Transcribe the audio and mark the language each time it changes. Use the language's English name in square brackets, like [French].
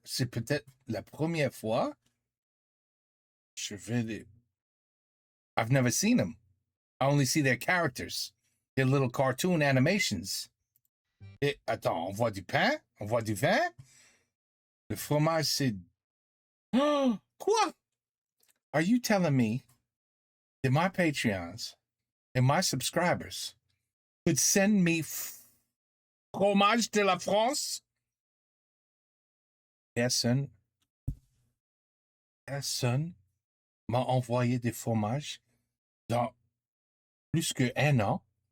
[French] C'est peut-être la première fois. [English] I've never seen them. I only see their characters, their little cartoon animations. [French] Attends, on voit du pain? On voit du vin? Le fromage, c'est... Quoi? [English] Are you telling me that my Patreons and my subscribers could send me [French] fromage de la France? Personne m'a envoyé des fromages dans plus qu'un an.